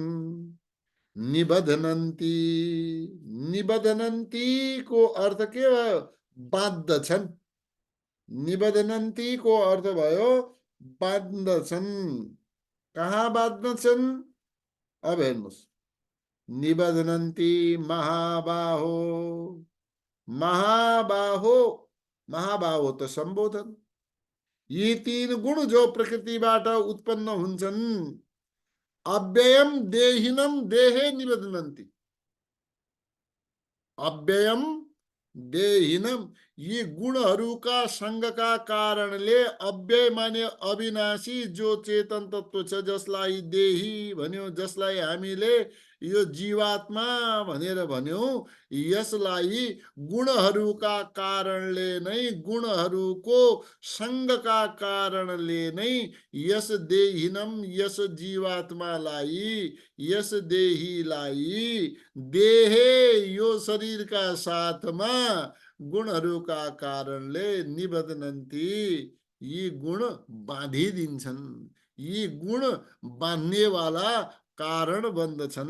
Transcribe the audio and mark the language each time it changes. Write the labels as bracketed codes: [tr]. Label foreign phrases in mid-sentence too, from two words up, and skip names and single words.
[ne] निबधनन्ति, निबधनन्ति को अर्थ के भयो? बाँध्दछन्। निबधनन्ति को अर्थ भयो बाँध्दछन्। कहाँ बाँध्दछन्? अब हेर्नुहोस्, [sa] निबधनन्ति महाबाहो, महाबाहो, महाबाहो [ne] त सम्बोधन। यी तीन गुण जो प्रकृतिबाट उत्पन्न हुन्छन्, [sa] अव्ययम देहिनम देहे निबधनन्ति। अव्ययम देहिनम, [ne] यी गुणहरूका सङ्गका कारणले अव्यय माने अविनाशी जो चेतन तत्व छ, जसलाई देही भन्यो, जसलाई हामीले यो जीवात्मा भनेर भन्यौं, यसलाई गुणहरूका कारणले नै, गुणहरूको सङ्गका कारणले नै यस देहिनम, यस जीवात्मालाई, यस देहीलाई देहे यो शरीरका साथमा गुणहरूका कारणले निबध्नन्ति, यी गुण बाँधिदिन्छन्, यी गुण बाँध्नेवाला कारण बन्दछन्।